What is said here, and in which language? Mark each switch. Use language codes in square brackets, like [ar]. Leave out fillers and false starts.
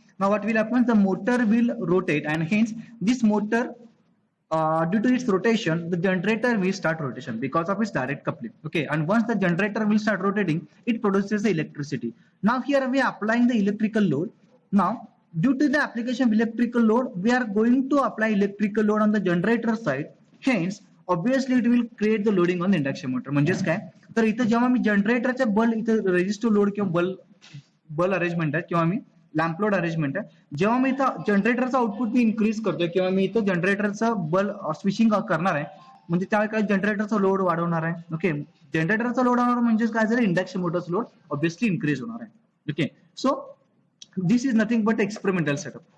[en] Now what will happen, the motor will rotate, and hence this motor, due to its rotation, the generator will start rotation because of its direct coupling. Okay, and once the generator will start rotating, it produces the electricity. Now here we are applying the electrical load. Now due to the application of electrical load, we are going to apply electrical load on the generator side. Hence obviously it will create the loading on the induction motor. [mr] म्हणजेच काय, तर इथं जेव्हा मी जनरेटरचे बल इथं resistive load किंवा बल अरेंजमेंट आहे किंवा मी लॅम्प लोड अरेंजमेंट आहे, जेव्हा मी इथं जनरेटरचा आउटपुट मी इन्क्रीज करतोय किंवा मी इथं जनरेटरचं बल स्विचिंग करणार आहे, म्हणजे त्यावेळी काय जनरेटरचा लोड वाढवणार आहे. ओके, जनरेटरचा लोड वाढवणार म्हणजे काय झालं, इंडक्शन मोटरचा लोड ऑब्वियसली इन्क्रीज होणार आहे. [en] Okay, so this is nothing but experimental setup.